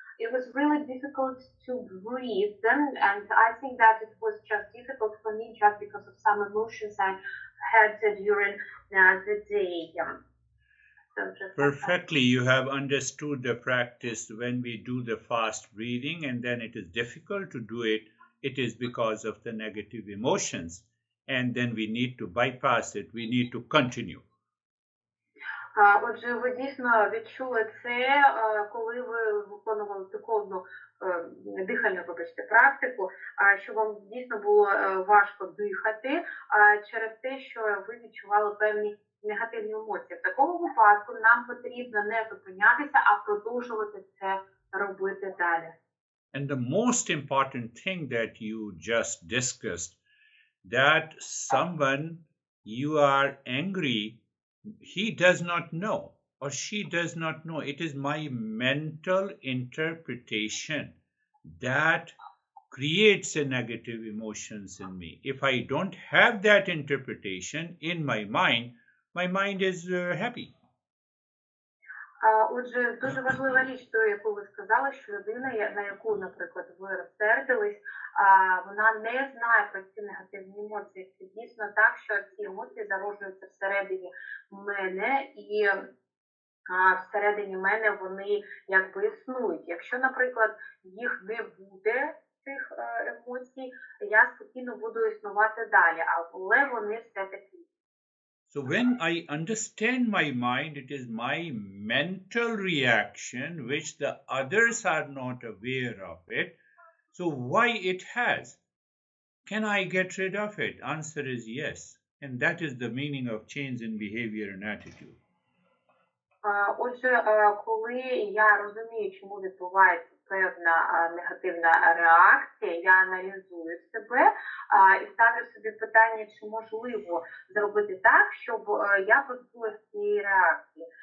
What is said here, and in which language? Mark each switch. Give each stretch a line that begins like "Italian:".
English: It was really difficult to breathe, and I think that it was just difficult for me just because of some emotions I had during the day. Perfectly, you have understood the practice. When we do the fast breathing and then it is difficult to do it, it is because of the negative emotions, and then we need to bypass it. We need to continue.
Ukrainian: Отже, ви дійсно відчули це, коли ви виконували духовну дихальну, вибачте, практику, що вам дійсно було важко дихати через те, що ви відчували певні негативні емоції. В такому випадку нам потрібно не зупинятися, а продовжувати це робити далі.
English: And the most important thing that you just discussed, that someone you are angry, he does not know or she does not know. It is my mental interpretation that creates a negative emotions in me. If I don't have that interpretation in my mind is happy.
Ukrainian: Отже, дуже важлива річ, ту, яку ви сказали, що людина, на яку, наприклад, ви розсердились, вона не знає про ці негативні емоції. Це дійсно так, що ці емоції зароджуються всередині мене, і всередині мене вони якби існують. Якщо, наприклад, їх не буде, цих емоцій, я спокійно буду існувати далі, але вони все-таки.
English: So when I understand my mind, it is my mental reaction which the others are not aware of it. So why it has? Can I get rid of it? Answer is yes. And that is the meaning of change in behavior and attitude.
Ukrainian: Отже, коли я розумію, чому відбувається певна негативна реакція, я аналізую себе і ставлю собі питання, чи можливо зробити так, щоб я позбулася цієї реакції.